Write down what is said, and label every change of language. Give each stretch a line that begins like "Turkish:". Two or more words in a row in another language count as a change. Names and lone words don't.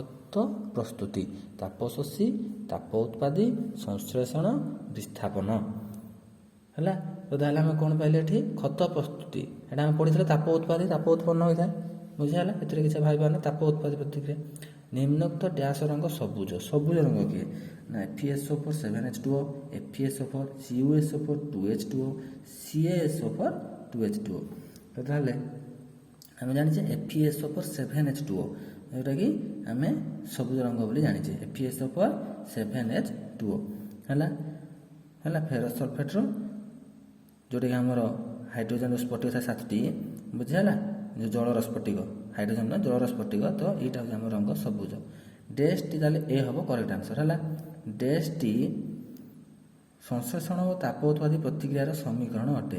Odia: ଖତ ପ୍ରସ୍ତୁତି, ତାପ ଶୋଷୀ, ତାପ ଉତ୍ପାଦୀ, ସଂଶ୍ଳେଷଣ, ବିସ୍ଥାପନ ହେଲା। ତ ତାହେଲେ ଆମେ କ'ଣ ପାଇଲେ ଏଠି ଖତ ପ୍ରସ୍ତୁତି, ଏଇଟା ଆମେ ପଢ଼ିଥିଲେ ତାପ ଉତ୍ପାଦୀ ତାପ ଉତ୍ପନ୍ନ ହୋଇଥାଏ, ବୁଝିହେଲା। ଏଥିରେ କିଛି ଭାବିବାର ନାହିଁ। ତାପ ଉତ୍ପାଦୀ ପ୍ରତିକ୍ରିୟା। ନିମ୍ନୋକ୍ତ ଡ୍ୟାସ୍ ରଙ୍ଗ ସବୁଜ, ସବୁଜ ରଙ୍ଗ କିଏ ନା FeSO4 7H2O, FeSO4, CuSO4 2H2O, CaSO4 2H2O। ତ ତାହେଲେ ଆମେ ଜାଣିଛେ FeSO4 7H2O, ଯେଉଁଟାକି ଆମେ ସବୁଜ ରଙ୍ଗ ବୋଲି ଜାଣିଛେ, FeSO4 7H2O ହେଲା। ହେଲା ଫେରସ୍ ସଲଫେଟ୍ର ଯେଉଁଟାକି ଆମର ହାଇଡ୍ରୋଜେନ୍ର ସ୍ଫଟିକ ଥାଏ 7ଟି, ବୁଝିହେଲା। ଯେଉଁ ଜଳର ସ୍ଫଟିକ, ହାଇଡ୍ରୋଜେନ୍ର ଜଳର ସ୍ଫଟିକ, ତ ଏଇଟା ହେଉଛି ଆମର ରଙ୍ଗ ସବୁଜ। ଡ୍ୟାସ୍ଟି ତାହେଲେ ଏ ହେବ
English: correct answer
Odia: ହେଲା। ଡ୍ୟାସ୍ଟି ସଂଶ୍ଳେଷଣ ଓ ତାପ ଉତ୍ପାଦୀ ପ୍ରତିକ୍ରିୟାର ସମୀକରଣ ଅଟେ।